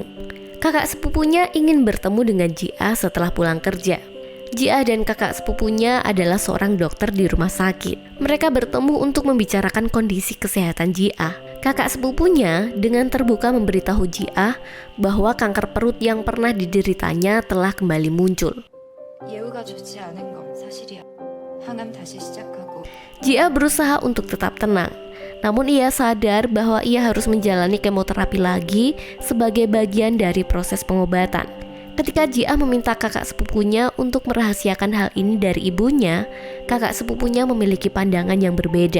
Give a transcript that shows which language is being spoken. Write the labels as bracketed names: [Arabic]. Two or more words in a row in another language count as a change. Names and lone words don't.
[Indonesian] Kakak sepupunya ingin bertemu dengan Ji Ah setelah pulang kerja. Ji Ah dan kakak sepupunya adalah seorang dokter di rumah sakit. Mereka bertemu untuk membicarakan kondisi kesehatan Ji Ah. Kakak sepupunya dengan terbuka memberitahu Ji Ah bahwa kanker perut yang pernah dideritanya telah kembali muncul. [Korean] 예후가 좋지 않은 건 사실이야. 항암 다시 시작하고. [Indonesian] Ji Ah berusaha untuk tetap tenang. Namun ia sadar bahwa ia harus menjalani kemoterapi lagi sebagai bagian dari proses pengobatan. Ketika Ji Ah meminta kakak sepupunya untuk merahasiakan hal ini dari ibunya, kakak sepupunya memiliki pandangan yang berbeda.